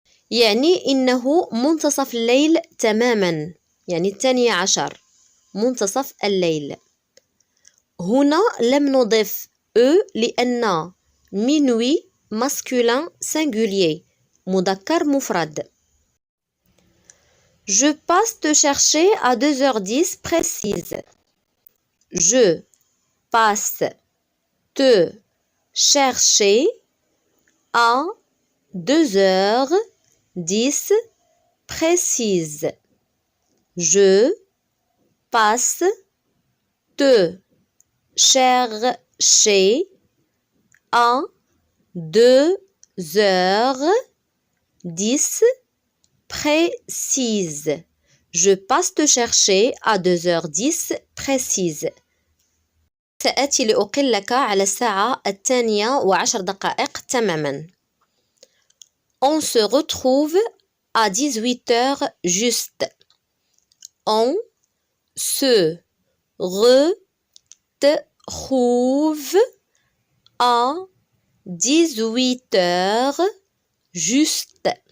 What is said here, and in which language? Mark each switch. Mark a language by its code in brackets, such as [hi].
[ar] يعني إنه منتصف الليل تماما، يعني 12 منتصف الليل. هنا لم نضف E لأن [fr] minuit masculin singulier [ar] مذكر مفرد. [fr] Je passe te chercher à 2h10 précise. Je passe te chercher à 2h10 précise. Je passe te chercher à 2h10 précise. Je passe te chercher à 2h10 précise. [ar] سأتي لأقلك على الساعة 12:10 تماما. [fr] On se retrouve à 18h juste. On se retrouve à 18h juste.